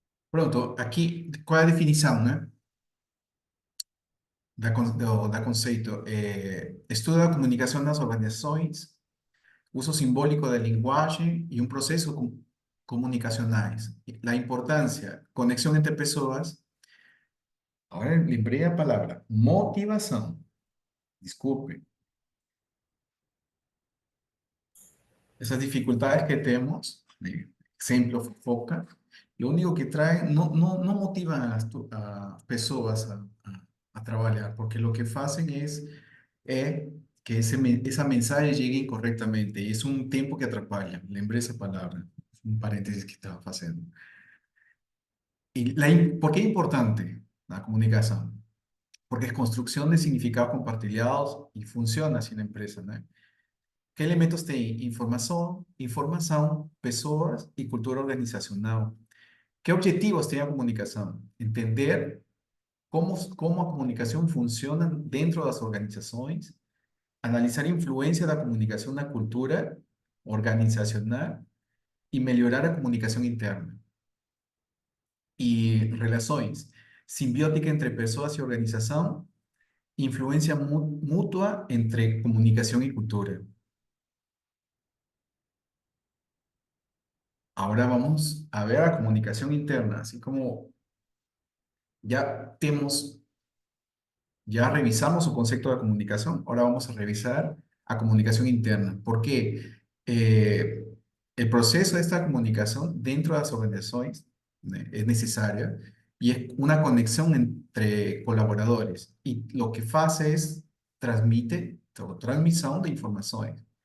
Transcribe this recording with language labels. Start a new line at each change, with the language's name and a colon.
Spanish: Pronto, aquí, ¿cuál es la definición, ¿no?
Portuguese: Da conceito. Estudo da comunicação nas organizações, uso simbólico da linguagem e um processo comunicacionais. La importância, conexão entre pessoas. Ahora lembrei a palavra, motivação. Desculpe.
Spanish: Esas dificultades que tenemos, ejemplo, foca, lo único que trae, no motivan a las a personas a trabajar, porque lo que hacen es que esa mensaje llegue incorrectamente, y es un tiempo que atrapalha. Lembré esa palabra, un paréntesis que estaba haciendo. ¿Por qué es importante la comunicación? Porque es construcción de significados compartidos y funciona así en la empresa, ¿no? ¿Qué elementos tem?
Portuguese: Informação, pessoas e cultura organizacional. ¿Qué objetivos tem a comunicação? Entender como a comunicação funciona dentro das organizações, analisar a influência da comunicação na cultura organizacional e melhorar a comunicação interna. E relações, simbiótica entre pessoas e organização, influência mútua entre comunicação e cultura.
Spanish: Ahora vamos a ver la comunicación interna, así como ya tenemos, ya revisamos su concepto de comunicación, ahora vamos a revisar a comunicación interna. ¿Por qué? Eh, el proceso de esta comunicación dentro de las organizaciones es necesaria y es una conexión entre colaboradores y lo que hace es transmite o transmisión de informaciones.